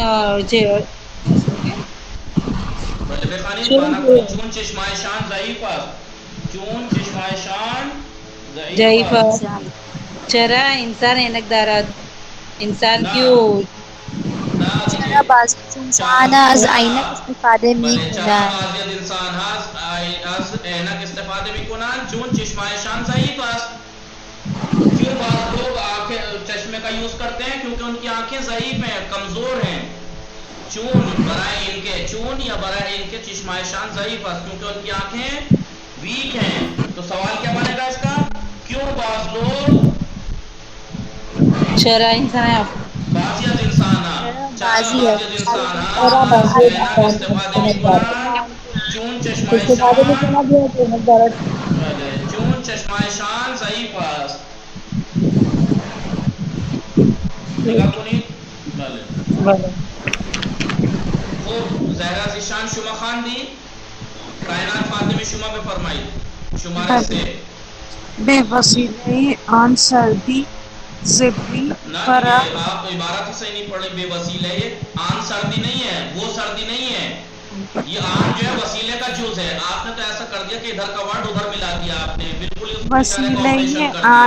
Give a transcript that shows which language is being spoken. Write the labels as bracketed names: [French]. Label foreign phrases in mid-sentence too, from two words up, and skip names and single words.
[Persian] بله بخوانید چون چشمای شان ضعیف است چون چشمای شان ضعیف است چرا انسان اینک دارد انسان کیوں چرا بعض انسان از عینک استفاده می بله چرا کنند. بعضی از انسان از عینک استفاده میکنن چون چشمایشان ضعیف است. [Urdu] کیوں بعض لوگ آنکھیں چشمے کا یوز کرتے ہیں؟ کیونکہ ان کی آنکھیں ضعیف ہیں، کمزور ہیں. چون برائے ان کے چون یا برائے ان کے [Persian] چشمایشان ضعیف است، [Urdu] کیونکہ ان کی آنکھیں ویک ہیں. تو سوال کیا بنے گا اس کا؟ کیوں بعض لوگ [Persian] چرا انسان بعضی از انسان چرا بعضی بعضی از انسان از عینک استفاده میکنن چون چشمایشان بله چون چشمایشان ضعیف است. نگاه کنید. بله خب زهرا زیشان شما خواندی؟ کائنات فاطمه شما بفرمایید. شماره 3. بے وسیلے آن سردی زبری [Urdu] نہ فرا دیکھیے آپ عبارت ہی صحیح نہیں پڑھ رہے. [Persian] بے وسیلے آن سردی [Urdu] نہیں ہے، وہ سردی نہیں ہے. یہ آن جو ہے وسیلے کا جز ہے. آپ نے تو ایسا کر دیا کہ ادھر کا ورڈ ادھر ملا دیا آپ نے، بالکل اس بیچارے کا آپریشن کر دیا.